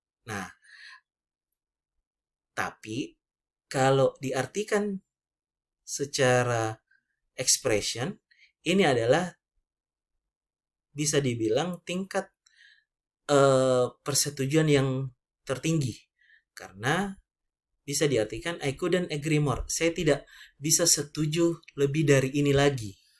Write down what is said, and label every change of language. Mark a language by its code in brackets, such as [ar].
[id] Nah, tapi kalau diartikan secara expression, ini adalah bisa dibilang tingkat persetujuan yang tertinggi. Karena bisa diartikan [en] I couldn't agree more. [id] Saya tidak bisa setuju lebih dari ini lagi.